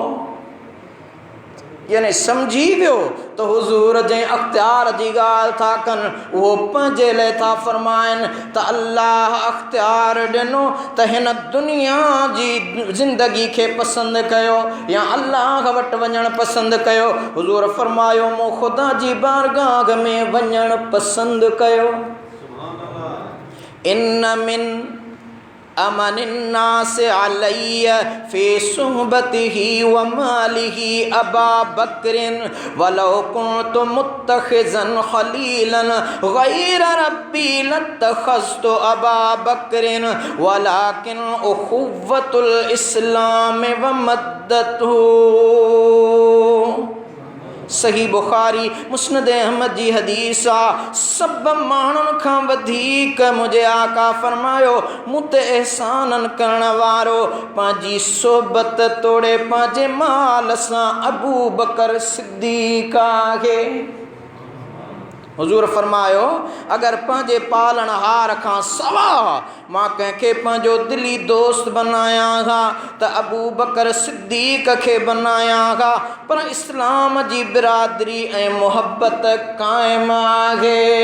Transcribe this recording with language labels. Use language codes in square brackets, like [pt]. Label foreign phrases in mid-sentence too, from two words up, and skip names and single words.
[sd] यानी सम्झी वियो त हुज़ूर जंहिं अख्तियार जी ॻाल्हि था कनि उहो पंहिंजे लाइ था फरमाइनि त अल्लाह अख्तियार ॾिनो त हिन दुनिया जी ज़िंदगी खे पसंदि कयो या अल्लाह वटि वञणु पसंदि कयो। हुज़ूर फरमायो, मूं ख़ुदा जी बारगाह में वञणु पसंदि कयो। [ar] إن من أمن الناس علي في صحبته وماله أبا بكر ولو كنت متخذا خليلا غير ربي لاتخذت أبا بكر ولكن أخوة الإسلام ومودته. [sd] सही बुखारी मुस्नद अहमद जी हदीस आ। सब माण्हुनि खां वधीक मुझे आका फरमायो मुते एहसानन करण वारो पंहिंजी सोबत तोड़े पंहिंजे माल सां अबू बकर सिद्दीक़ आहे। हुजूर फरमायो अगर पंहिंजे पालनहार खां सवा मां कंहिंखे पंहिंजो दिली दोस्त बनाया हा त अबू बकर सिद्दीक़ खे बनाया हा, पर इस्लाम जी बिरादरी ऐं मोहब्बत क़ाइम आहे।